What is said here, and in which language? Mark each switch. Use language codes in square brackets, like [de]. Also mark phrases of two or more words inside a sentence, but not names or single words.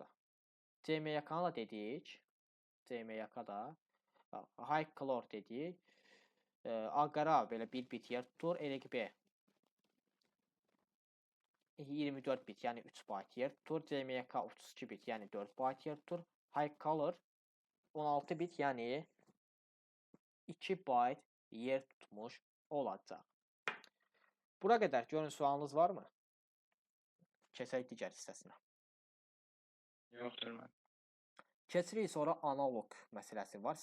[az] CMYK-nı da dedik. CMYK-da [en] High Color [az] dedik. Ağ-qara belə 1 bit yer tutur. RGB 24 bit, yəni 3 bayt yer tutur. CMYK 32 bit, yəni 4 bayt yer tutur. [en] High Color [az] 16 bit, yəni 2 bayt yer tutmuş olacaq. Bura qədər görün sualınız varmı? Keçək digər hissəsinə. Yoxdur mən. Keçirik sonra analog məsələsi var.